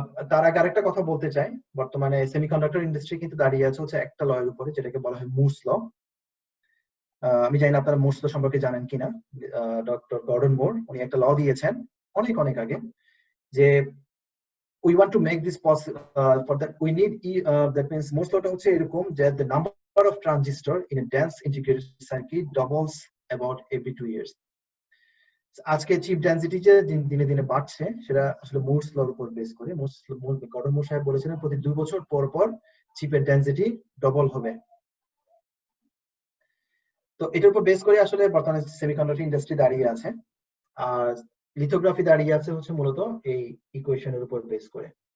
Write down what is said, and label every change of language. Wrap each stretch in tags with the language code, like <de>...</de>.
<bn>তার আগে আরেকটা কথা বলতে চাই, বর্তমানে সেমিকন্ডাক্টর ইন্ডাস্ট্রি কিন্তু দাঁড়িয়ে আছে হচ্ছে একটা ল এর উপরে, যেটাকে বলা হয় মুরস ল। আমি জানি না আপনারা মুরস ল সম্পর্কে জানেন কিনা। ডক্টর গর্ডন মুর উনি একটা ল দিয়েছেন অনেক আগে, যে</bn> <en>we want to make this possible, for that we need that means Moore's law</en> <bn>হচ্ছে এরকম যে</bn> <en>the number of transistor in a dense integrated circuit doubles about every 2 years।</en> <bn>আজকে চিপ ডেনসিটি যে দিনে দিনে বাড়ছে সেটা আসলে মুরস লর উপর বেস করে। গর্ডন মুর সাহেব বলেছিলেন প্রতি 2 বছর পর পর চিপের ডেনসিটি ডবল হবে। তো এটার উপর বেস করে আসলে বর্তমানে সেমিকন্ডাক্টর ইন্ডাস্ট্রি দাঁড়িয়ে আছে, আর লিথোগ্রাফি দাঁড়িয়ে আছে হচ্ছে মূলত এই ইকুয়েশনের উপর বেস করে।</bn>